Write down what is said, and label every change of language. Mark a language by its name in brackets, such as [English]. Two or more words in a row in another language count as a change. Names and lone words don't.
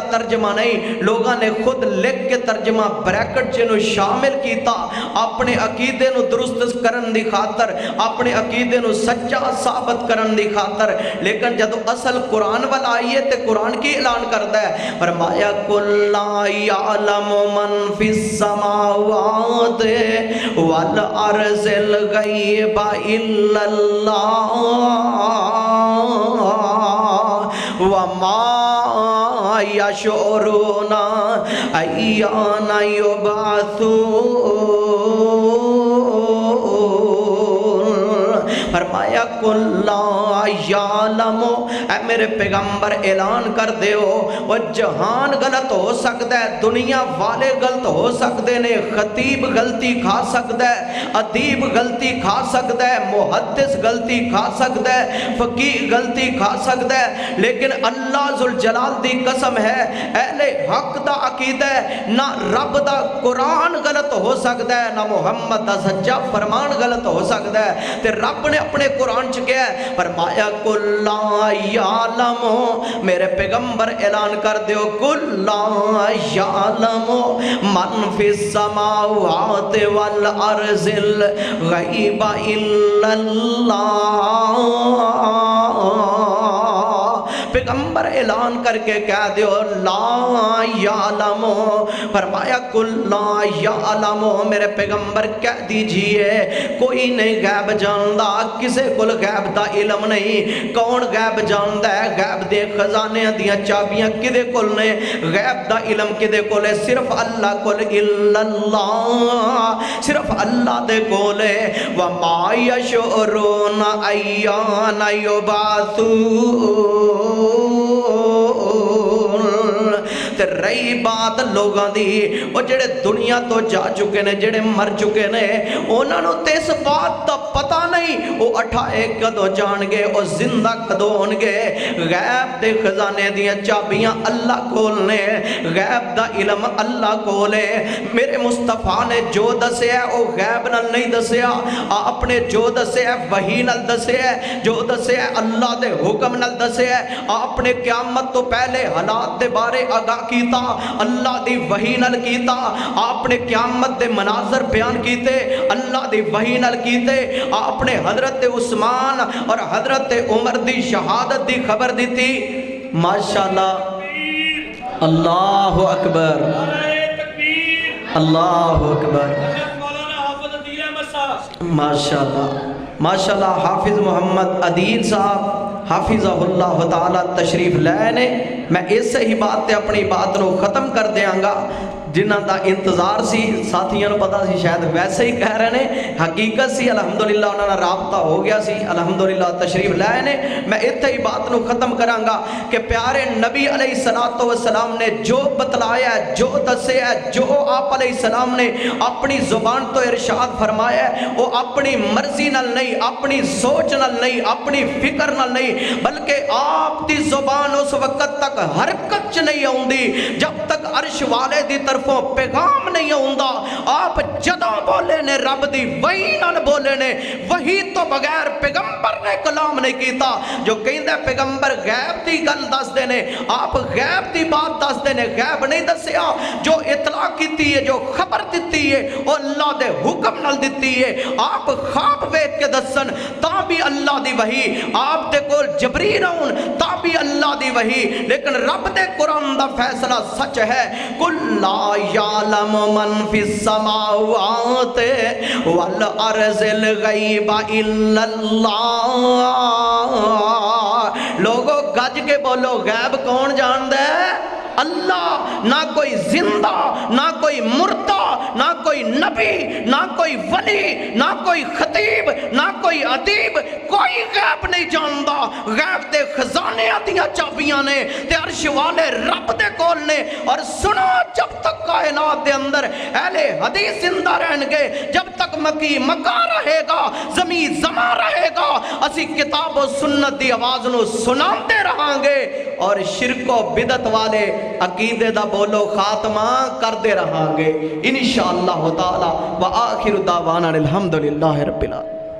[Punjabi] ترجمہ نہیں، لوگاں نے خود لکھ کے ترجمہ بریکٹ جنہوں شامل کیتا اپنے عقیدے نو درست کرن دی خاطر، اپنے عقیدے نو سچا ثابت کرن دی خاطر، لیکن جدو اصل قرآن والا آئیے تے قرآن کی اعلان کرتا ہے، فرمایا [Arabic] قُلْ لَا يَعْلَمُ مَنْ فِي السَّمَاوَاتِ وَالْأَرْضِ الْغَيْبَ إِلَّا اللَّهُ وَمَا يَشْعُرُونَ أَيَّانَ يُبْعَثُونَ۔ فرمایا قُلْ لَا يَعْلَمُ، [Urdu] اے میرے پیغمبر اعلان کر دے ہو، وہ جہان غلط ہو سکتا ہے، دنیا والے غلط ہو سکتے نے، خطیب غلطی کھا سکتا ہے، ادیب غلطی کھا سکتا ہے، محدث غلطی کھا سکتا ہے، فقیہ غلطی کھا سکتا ہے، لیکن اللہ ذوالجلال دی قسم [Punjabi] ہے اہل حق دا عقیدہ ہے، نہ رب دا قرآن غلط ہو سکتا ہے، نہ محمد دا سچا فرمان غلط ہو سکتا ہے، تے رب نے نے اپنے قرآن چ کیا ہے، فرمایا [Arabic] کل لا یعلم، [Punjabi] میرے پیغمبر اعلان کر دیو [Arabic] کل لا یعلم من فی السماوات والارض الغیب الا اللہ، [Punjabi] پیغمبر اعلان کر کے کہہ دیو [Arabic] لا یعلم، [Punjabi] فرمایا [Arabic] کل لا یعلم، [Punjabi] میرے پیغمبر کہہ دیجئے کوئی نہیں غیب جاندا، کسے کل غیب دا علم نہیں۔ کون غیب جاندا ہے؟ غیب دے خزانے دیاں چابیاں کدے کول نے؟ غیب دا علم کدے کول ہے؟ صرف اللہ کول، [Arabic] الا اللہ، [Punjabi] صرف اللہ دے کول ہے۔ [Arabic] وما یشعرون ایان یبعثون، [Punjabi] تے رہی بات لوگاں دی، وہ جڑے دنیا تو جا چکے نے، جڑے مر چکے نے، انہاں نوں تے اس بات دا پتہ نہیں وہ اٹھائے کدو جان گے، وہ زندہ کدو ہون گے۔ غیب دے خزانے دیاں چابیاں اللہ کول نے، غیب دا علم اللہ کول ہے۔ میرے مصطفیٰ نے جو دسیا وہ غیب نال نہیں دسیا، آپ نے جو دسیا وحی نال دسیا، جو دسیا اللہ دے حکم نال دسیا۔ آپ نے قیامت تو پہلے حالات دے بارے آگاہ کیتا، اللہ دی وحی نال کیتا۔ آپ نے قیامت دے مناظر بیان کیتے، اللہ دی وحی نال کیتے۔ آپ نے حضرت عثمان اور حضرت عمر دی شہادت دی خبر دیتی۔ [Arabic] ماشاءاللہ، اللہ اکبر، اللہ اکبر، ماشاءاللہ ماشاءاللہ۔ [Punjabi] حافظ محمد عدیل صاحب [Arabic] حافظہ اللہ تعالی [Punjabi] تشریف لائے نے۔ میں اس سے ہی بات تے اپنی بات نو ختم کر دیاں گا، جنہ دا انتظار سی، ساتھیاں نو پتا سی شاید ویسے ہی کہہ رہے نے، حقیقت سی الحمدللہ انہاں نا رابطہ ہو گیا سی، الحمدللہ تشریف لائے نے۔ میں اتھے ہی بات نو ختم کراں گا کہ پیارے نبی [Arabic] علیہ السلام [Punjabi] نے جو بتلایا ہے، جو دسیا ہے، جو آپ [Arabic] علیہ السلام [Punjabi] نے اپنی زبان تو ارشاد فرمایا ہے، وہ اپنی مرضی نال نہیں، اپنی سوچ نال نہیں، اپنی فکر نال نہیں، بلکہ آپ دی زبان اس وقت تک حرکت چ نہیں آؤندی جب تک عرش والے دی طرفوں پیغام نہیں آؤندا۔ آپ جدوں بولے نے رب دی وحی نال بولے نے، وحی تو بغیر پیغمبر نے کلام نہیں کیتا۔ جو کہندے پیغمبر غیب دی گل دس دے نے، آپ غیب دی بات دس دے نے، غیب نہیں دسیا۔ جو اطلاع کیتی ہے، جو خبر دیتی ہے، وہ اللہ دے حکم نال دیتی ہے۔ آپ خواب ویکھ کے دسن تا بھی اللہ دی وحی، آپ دے کول جبریل آؤن تا بھی اللہ دی وحی، لیکن رب دے قرآن دا فیصلہ سچ ہے۔ [Arabic] کل لا یعلم من فی السماوات والارض الغیب الا اللہ۔ [Punjabi] لوگوں گج کے بولو، غیب کون جاندا ہے؟ اللہ۔ نہ کوئی زندہ، نہ کوئی مردہ، نہ کوئی نبی، نہ کوئی ولی، نہ کوئی خطیب، نہ کوئی ادیب، کوئی غیب نہیں جاندا۔ غیب دے خزانے دیاں چابیاں نے تے عرش والے رب دے کول نے۔ اور سنو، جب تک کائنات دے اندر اہل حدیث زندہ رہن گے، جب تک مکی مکہ رہے گا، زمین زماں رہے گا، اسی کتاب و سنت دی آواز نو سناندے رہاں گے، اور شرک و بدعت والے عقیدے دا بولو خاتمہ کر دے رہاں گے [Arabic] انشاءاللہ تعالی۔ وآخر دعوانا الحمدللہ رب العالمین۔